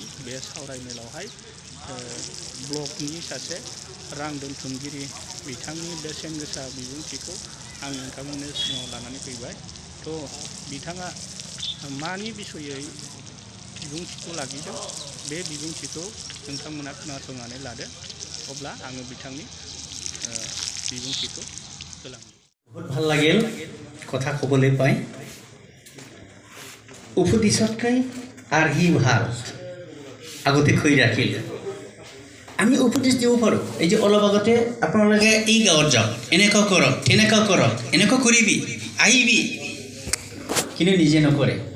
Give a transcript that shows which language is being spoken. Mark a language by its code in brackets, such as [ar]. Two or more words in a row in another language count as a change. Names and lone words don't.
[brx] बे सावरायमेलावहाय ब्लकनि सासे रां दोनथुमगिरि बिथांनि बेसेन गोसा बिबुंथिखौ आं नोंथांमोननो सिगाङाव लानानै फैबाय। थ' बिथाङा मानि बिसयै बिबुंथिखौ लाखिदों, बे बिबुंथिखौ नोंथांमोना खोनासंनानै लादो। अब्ला आङो बिथांनि बिबुंथिखौ होलांनि। [as] बहुत ভাল লাগিল কথা ক'বলৈ পাই। উপদেশতকৈ আৰ্হি ভাল আগতে কৈ ৰাখিল। আমি উপদেশ দিব পাৰোঁ। এই যে অলপ আগতে আপোনালোকে এই গাঁৱত যাওক, এনেকুৱা কৰক, তেনেকুৱা কৰক, এনেকুৱা কৰিবি, আহিবি, কিন্তু নিজে নকৰে।